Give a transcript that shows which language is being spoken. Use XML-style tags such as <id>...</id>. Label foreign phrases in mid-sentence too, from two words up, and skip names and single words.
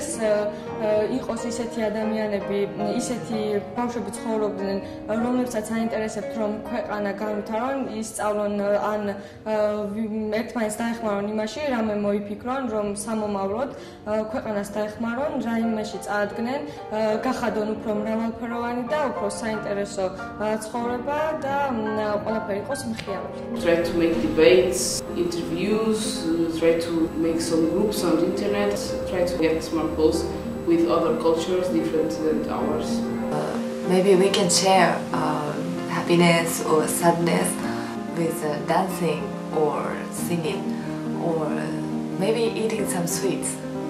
<ka>იყოს ისეთი ადამიანები, ისეთი ბავშვები ცხოვრობდნენ, რომლებსაც აინტერესებთ, რომ ქვეყანა განვითარონ, ისწავლონ ან ერთმანეთს დაეხმარონ იმაში, რამე მოიფიქრონ, რომ სამომავლოდ ქვეყანას დაეხმარონ, რაიმეში წაადგნენ, გახადონ უფრო მრავალფეროვანი და უფრო საინტერესო ცხოვრება და ყველაფერი იყოს მხიარული.</ka> <en>Try to make debates, interviews, try to make some groups on the internet, try to get more close with other cultures different than ours. Maybe we can share happiness or sadness with dancing or singing or maybe eating some sweets.</en>